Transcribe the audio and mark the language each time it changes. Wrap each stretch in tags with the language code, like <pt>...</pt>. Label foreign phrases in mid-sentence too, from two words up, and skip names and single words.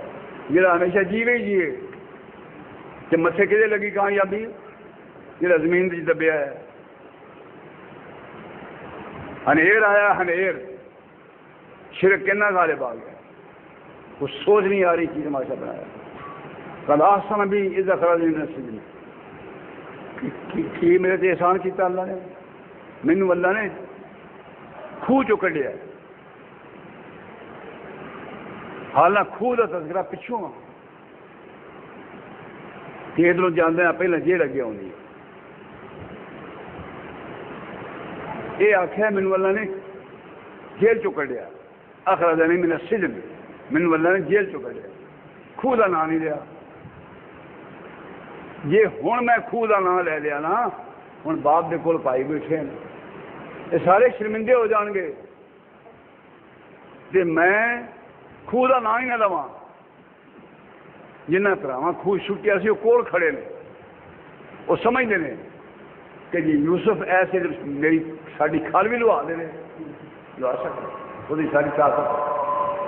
<pa>جڑا ہمیشہ جیوے ہی جیے کہ متھے کدے لگی کامیابی؟ جڑا زمین تے دبیا ہے. ہنیر آیا ہنیر، شرک کنا غالب آ گیا، کچھ سوچ نہیں آ رہی کی تماشا بنایا.</pa> <ar>قد احسن بی اذ اخرجنی من السجن،</ar> <pa>کی میرے تے احسان کیتا اللہ نے. مینوں اللہ نے کھوہ چو کڈیا. حالانہ کھوہ کا تذکرہ پچھوں کہ ادھروں جاندے ہیں پہلے جیل اگے آؤندی. یہ آخیا مینوں اللہ نے جیل چو کڈیا.</pa> <ar>اخرجنی من السجن،</ar> <pa>مینوں اللہ نے جیل چو کڈیا. کھوہ کا نام نہیں لیا. جی ہوں میں کھوہ کا نام لے لیا نا، ہوں باپ دے کول پائی بیٹھے ہیں، یہ سارے شرمندے ہو جان گے کہ میں کھوہ کا نام ہی نہ لواں. جنہ طرح کھوہ چھٹیا سی وہ کول کھڑے نے،</pa> <ur>وہ سمجھتے ہیں کہ</ur> <pa>جی یوسف ایسے میری ساری کھال بھی لوا دے لوا سکتا، وہ ساری طاقت.</pa>